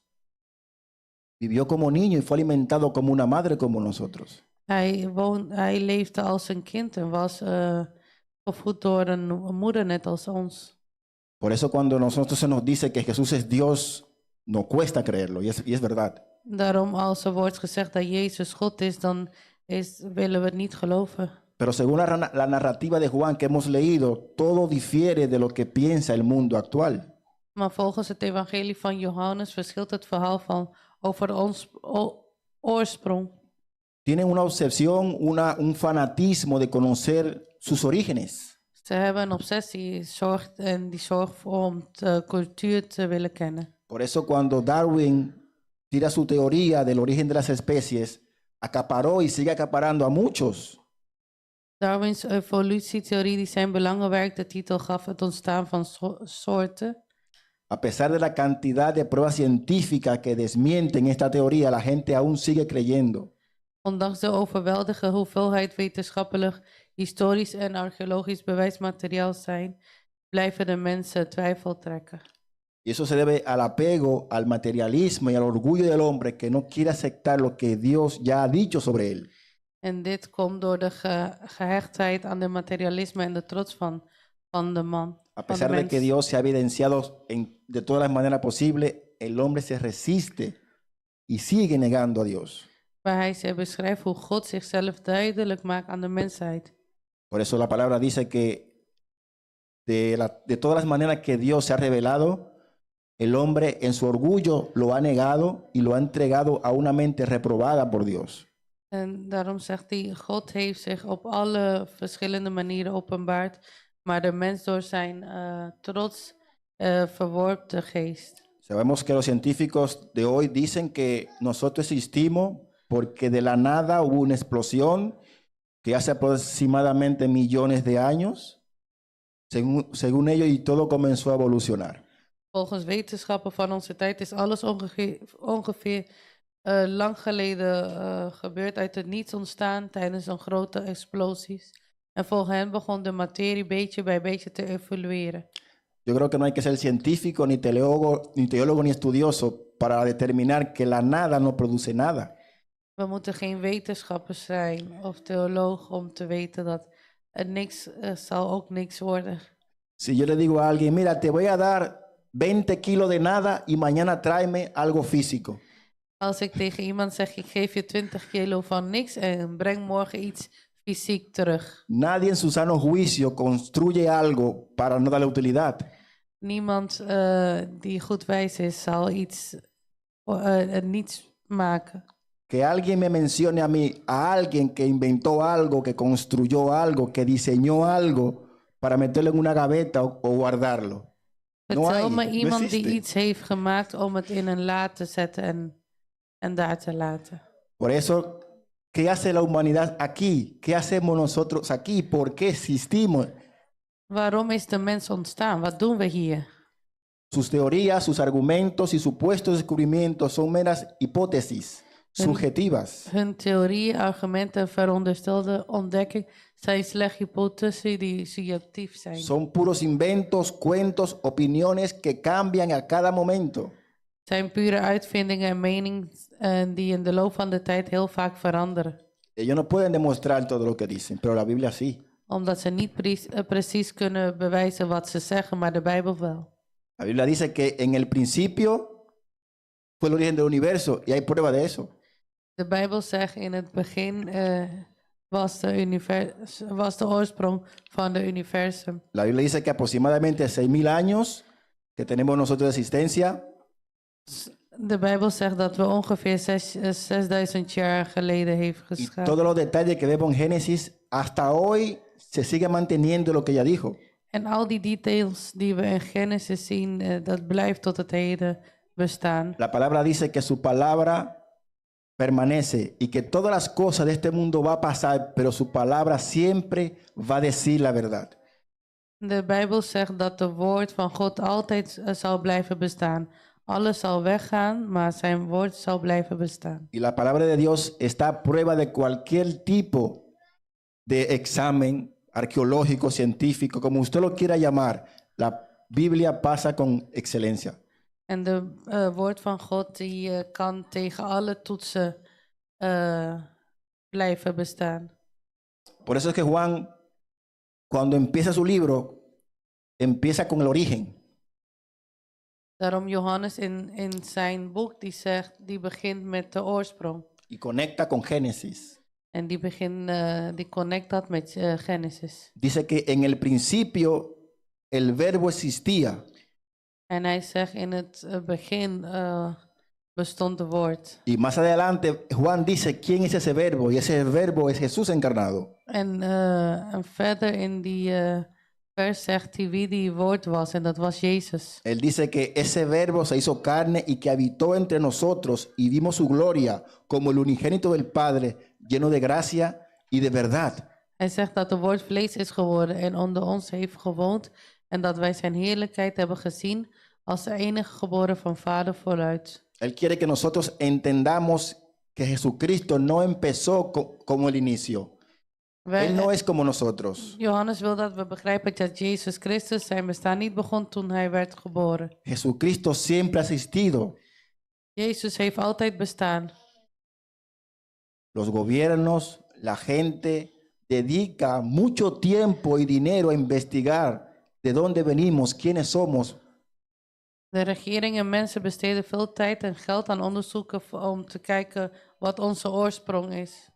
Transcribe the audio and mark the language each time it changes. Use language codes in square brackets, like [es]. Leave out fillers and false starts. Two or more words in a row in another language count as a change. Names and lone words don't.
[es] Vivió como niño y fue alimentado como una madre como nosotros. [nl] Hij leefde als een kind en was gevoed door een moeder net als ons. [es] Por eso cuando nosotros se nos dice que Jesús es Dios, nos cuesta creerlo y es verdad. [nl] Daarom als er wordt gezegd dat Jezus God is, dan willen we het niet geloven. [es] Pero según la narrativa de Juan que hemos leído, todo difiere de lo que piensa el mundo actual. [nl] Maar volgens het evangelie van Johannes verschilt het verhaal over ons oorsprong. [es] Tienen una obsesión, un fanatismo de conocer sus orígenes. [nl] Ze hebben een obsessie die zorgt om de cultuur te willen kennen. [es] Por eso cuando Darwin tira su teoría del origen de las especies, acaparó y sigue acaparando a muchos. [nl] Darwins evolutietheorie die zijn belangenwerk de titel gaf het ontstaan van soorten. [es] A pesar de la cantidad de pruebas científicas que desmienten esta teoría, la gente aún sigue creyendo. [nl] Ondanks de overweldige hoeveelheid wetenschappelijk, historisch en archeologisch bewijsmateriaal blijven de mensen twijfel trekken. [es] Y eso se debe al apego, al materialismo y al orgullo del hombre que no quiere aceptar lo que Dios ya ha dicho sobre él. [nl] En dit komt door de gehechtheid aan de materialisme en de trots van de man. [es] A pesar de que Dios se ha evidenciado de todas las maneras posibles, el hombre se resiste y sigue negando a Dios. [nl] Waar hij beschrijft hoe God zichzelf duidelijk maakt aan de mensheid. [es] Por eso la palabra dice que de todas las maneras que Dios se ha revelado, el hombre en su orgullo lo ha negado y lo ha entregado a una mente reprobada por Dios. [nl] En daarom zegt hij, God heeft zich op alle verschillende manieren openbaard, maar de mens door zijn trots verworpt de geest. [es] Sabemos que los científicos de hoy dicen que nosotros existimos porque de la nada hubo una explosión que hace aproximadamente millones de años, según ellos, y todo comenzó a evolucionar. [nl] Volgens wetenschappen van onze tijd is alles ongeveer lang geleden gebeurd, uit het niets ontstaan tijdens een grote explosies. En volgens hen begon de materie beetje bij beetje te evolueren. [es] Yo creo que no hay que ser científico, ni teólogo, ni estudioso para determinar que la nada no produce nada. [nl] We moeten geen wetenschapper zijn of theoloog om te weten dat het niks zal ook niks worden. [es] Si yo le digo a alguien, mira, te voy a dar 20 kilos de nada y mañana tráeme algo físico. [nl] Als ik tegen iemand zeg, ik geef je 20 kilo van niks en breng morgen iets fysiek terug. [es] Nadie en su sano juicio construye algo para no darle utilidad. [nl] Niemand die goed wijs is, zal niets maken. [es] que alguien me mencione a mí, a alguien que inventó algo, que construyó algo, que diseñó algo para meterlo en una gaveta o guardarlo. No [nl] Vertel [es] hay, [nl] me [es] no [nl] iemand die [es] existe. [nl] iets heeft gemaakt om het in een la te zetten en daar te laten. [es] Por eso, ¿qué hace la humanidad aquí? ¿Qué hacemos nosotros aquí? ¿Por qué existimos? [nl] Waarom is de mens ontstaan? Wat doen we hier? [es] Sus teorías, sus argumentos y supuestos descubrimientos son meras hipótesis subjetivas. [nl] Hun theorieën, argumenten en veronderstelde ontdekking zijn slechts hypothesen die subjectief zijn. [es] Son puros inventos, cuentos, opiniones que cambian a cada momento. [nl] Het zijn pure uitvindingen en meningen die in de loop van de tijd heel vaak veranderen. [es] Ellos no pueden demostrar todo lo que dicen, pero la Biblia sí. [nl] Omdat ze niet precies kunnen bewijzen wat ze zeggen, maar de Bijbel wel. [es] La Biblia dice que en el principio fue el origen del universo y hay prueba de eso. [nl] De Bijbel zegt in het begin was de oorsprong van de universum. [es] La Biblia dice que aproximadamente 6.000 años que tenemos nosotros de existencia, [nl] De Bijbel zegt dat we ongeveer 6000 jaar geleden heeft [es] y [nl] geschapen. [es] todos los detalles que vemos en Génesis hasta hoy se sigue manteniendo lo que ella dijo. [nl] En al die details die we in Genesis zien, dat blijft tot het heden bestaan. [es] La palabra dice que su palabra permanece y que todas las cosas de este mundo va a pasar, pero su palabra siempre va a decir la verdad. [nl] De Bijbel zegt dat het woord van God altijd zal blijven bestaan. Alles zal weggaan, maar zijn woord zal blijven bestaan. [es] Y la palabra de Dios está a prueba de cualquier tipo de examen arqueológico, científico, como usted lo quiera llamar. La Biblia pasa con excelencia. [nl] En de woord van God die kan tegen alle toetsen blijven bestaan. [es] Por eso es que Juan, cuando empieza su libro, empieza con el origen. [nl] Daarom Johannes in zijn boek die begint met de oorsprong. [es] Y conecta con Génesis. [nl] En die connect dat met Genesis. [es] Dice que en el principio el verbo existía. [nl] En hij zegt in het begin bestond het woord. [es] Y más adelante Juan dice quién es ese verbo. Y ese verbo es Jesús encarnado. [nl] En verder in die vers zegt hij wie die woord was. En dat was Jezus. [es] Él dice que ese verbo se hizo carne y que habitó entre nosotros y vimos su gloria como el unigénito del Padre, lleno de gracia y de verdad. [nl] Hij zegt dat het woord vlees is geworden en onder ons heeft gewoond. En dat wij zijn heerlijkheid hebben gezien als de enige geboren van Vader voluit. [es] Él quiere que nosotros entendamos que Jesucristo no empezó como el inicio. Él no es como nosotros. [nl] Johannes wil dat we begrijpen dat Jezus Christus zijn bestaan niet begon toen hij werd geboren. [es] Jesucristo siempre ha existido. [nl] Jezus heeft altijd bestaan. [es] Los gobiernos, la gente dedica mucho tiempo y dinero a investigar de dónde venimos, quiénes somos. [nl] De regering en mensen besteden veel tijd en geld aan onderzoeken om te kijken wat onze oorsprong is.